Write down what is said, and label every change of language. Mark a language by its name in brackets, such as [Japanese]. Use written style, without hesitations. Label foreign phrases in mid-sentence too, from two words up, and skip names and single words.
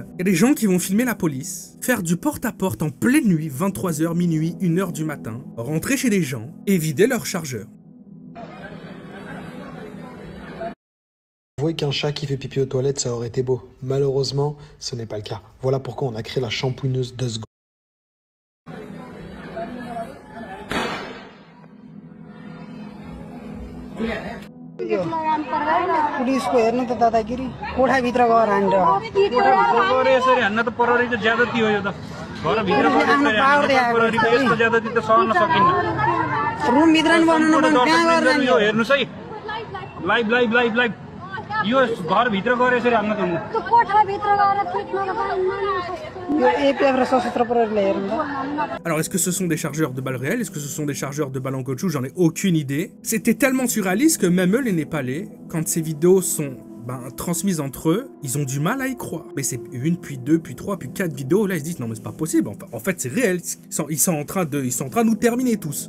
[French] Il y a des gens qui vont filmer la police, faire du porte-à-porte en pleine nuit, 23h, minuit, 1h du matin, rentrer chez des gens et vider leur chargeur. Avouer qu'un chat qui fait pipi aux toilettes, ça aurait été beau. Malheureusement, ce n'est pas le cas. Voilà pourquoi on a créé la shampooineuse Dust Go. [Nepali] पुलिसको हेर्नु त दादागिरी कोठाभित्र गएर हान्छ कोठाभित्र यसरी हान्न त प्रहरी त ज्यादती हो यो त घरभित्र प्रहरी यस्तो ज्यादती त सहन सकिन्न रुम भित्र नि बनाउनु पर्छ त्यहाँ गरेर यो हेर्नुस् है लाइभ यो घरभित्र गएर यसरी हान्न त कोठाभित्र गएर पिट्न पाइन्न. [French] Alors, est-ce que ce sont des chargeurs de balles réelles? Est-ce que ce sont des chargeurs de balles en caoutchouc? J'en ai aucune idée. C'était tellement surréaliste que même eux, les Népalais, quand ces vidéos sont transmises entre eux, ils ont du mal à y croire. Mais c'est une, puis deux, puis trois, puis quatre vidéos, là ils se disent non mais c'est pas possible, en fait c'est réel, ils sont en train de nous terminer tous.